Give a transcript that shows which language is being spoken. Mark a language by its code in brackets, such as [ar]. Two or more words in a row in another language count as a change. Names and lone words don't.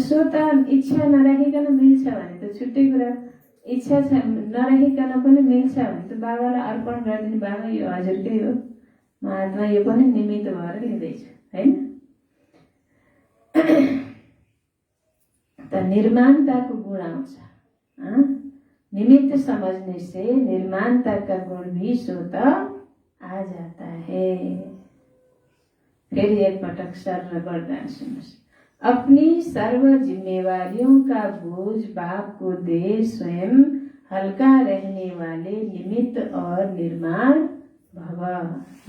[ne] सो त इच्छा नराखिकन मिल्छ भने त छुट्टै कुरा, इच्छा नराखिकन पनि मिल्छ भने त बाबालाई अर्पण गरिदिनु, बाबा यो हजुरकै हो, महात्मा यो पनि निमित्त भएर लिँदैछु, होइन? त निर्माणता को गुण आउँछ। [hi] निमित्त समझने से निर्माणता का गुण भी स्वतः आ जाता है। [ne] फिर एक पटक सर वरदान सुनोस्। [hi] अपनी सर्व जिम्मेवारियों का बोझ बाप को दे स्वयं हल्का रहने वाले निमित्त और निर्माण भव।